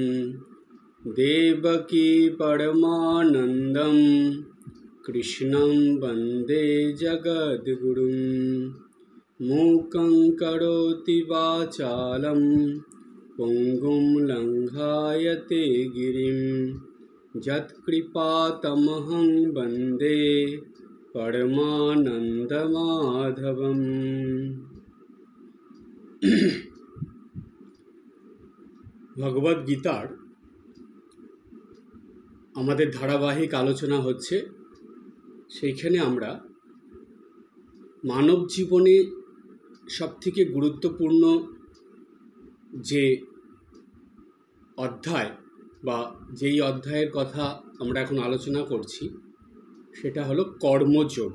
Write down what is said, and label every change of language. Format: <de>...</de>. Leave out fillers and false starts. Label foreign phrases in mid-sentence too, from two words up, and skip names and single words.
<sa>देवकी परमानन्दं कृष्णं वन्दे जगद्गुरुं मूकं करोति वाचालं पुङ्गुं लङ्घयते गिरिं यत्कृपातमहं वन्दे परमानन्दमाधवम्।</sa> <bn>ভগবদ গীতার আমাদের ধারাবাহিক আলোচনা হচ্ছে। সেইখানে আমরা মানব জীবনে সবথেকে গুরুত্বপূর্ণ যে অধ্যায় বা যেই অধ্যায়ের কথা আমরা এখন আলোচনা করছি সেটা হলো কর্মযোগ।</bn>